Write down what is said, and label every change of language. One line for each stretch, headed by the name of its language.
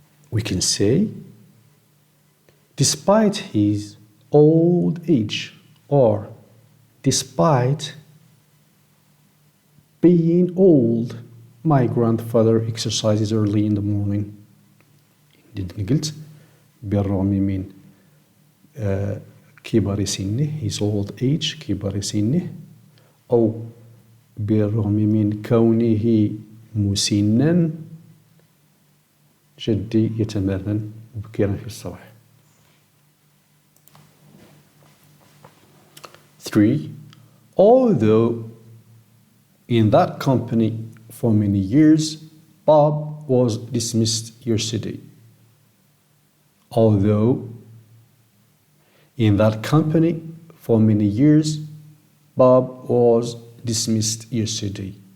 English: We can say despite his old age, or despite being old, my grandfather exercises early in the morning.
Arabic: قلت بالرغم من كبر سنه،
English: his old age،
Arabic: كبر سنه، أو بالرغم من كونه مسنا، جدي يتمرن مبكرا في الصباح. 3.
English: Although in that company for many years, Bob was dismissed yesterday. Although in that company for many years, Bob was dismissed yesterday.